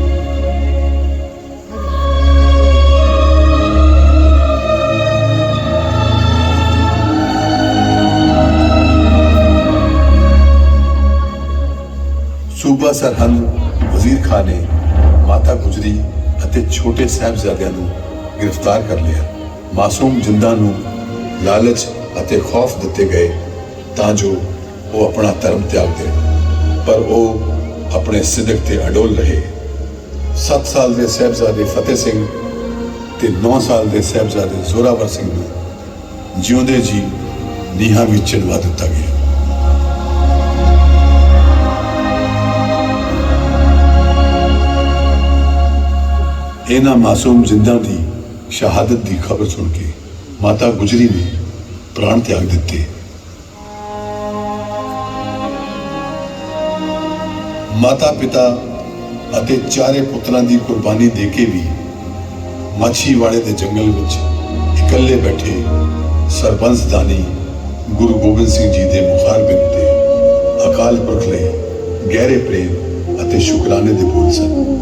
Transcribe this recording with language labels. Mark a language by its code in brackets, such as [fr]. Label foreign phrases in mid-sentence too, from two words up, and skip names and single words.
[pa] सूबा सरहंद वजीर खान ने माता गुजरी ਅਤੇ ਛੋਟੇ ਸਾਹਿਬਜ਼ਾਦਿਆਂ ਨੂੰ ਗ੍ਰਿਫਤਾਰ ਕਰ ਲਿਆ। ਮਾਸੂਮ ਜਿੰਦਾਂ ਨੂੰ ਲਾਲਚ ਅਤੇ ਖੌਫ ਦਿੱਤੇ ਗਏ ਤਾਂ ਜੋ ਉਹ ਆਪਣਾ ਧਰਮ ਤਿਆਗ ਦੇਣ, ਪਰ ਉਹ ਆਪਣੇ ਸਿਦਕ ਤੇ ਅਡੋਲ ਰਹੇ। 7 ਸਾਲ ਦੇ ਸਾਹਿਬਜ਼ਾਦੇ ਫਤਿਹ ਸਿੰਘ ਤੇ 9 ਸਾਲ ਦੇ ਸਾਹਿਬਜ਼ਾਦੇ ਜ਼ੋਰਾਵਰ ਸਿੰਘ ਨੂੰ ਜਿਉਂਦੇ ਜੀ ਨੀਹਾਂ ਵਿੱਚ ਚਿਣਵਾ ਦਿੱਤਾ ਗਿਆ। ਇਨ੍ਹਾਂ ਮਾਸੂਮ ਜਿੰਦਾਂ ਕੀ ਸ਼ਹਾਦਤ ਕੀ ਖ਼ਬਰ ਸੁਣ ਕੇ ਮਾਤਾ ਗੁਜਰੀ ਨੇ ਪ੍ਰਾਣ ਤਿਆਗ ਦਿੱਤੇ। ਮਾਤਾ ਪਿਤਾ ਅਤੇ ਚਾਰੇ ਪੁੱਤਰਾਂ ਕੀ ਕੁਰਬਾਨੀ ਦੇ ਕੇ ਭੀ ਮਾਛੀਵਾੜੇ ਕੇ ਜੰਗਲ ਵਿੱਚ ਇਕੱਲੇ ਬੈਠੇ ਸਰਬੰਸ ਦਾਨੀ ਗੁਰੂ ਗੋਬਿੰਦ ਸਿੰਘ ਜੀ ਕੇ ਮੁਖਾਰਬਿੰਦ ਤੇ ਅਕਾਲ ਪੁਰਖ ਲਈ ਗਹਿਰੇ ਪ੍ਰੇਮ ਅਤੇ ਸ਼ੁਕਰਾਨੇ ਦੇ ਬੋਲ ਸਨ।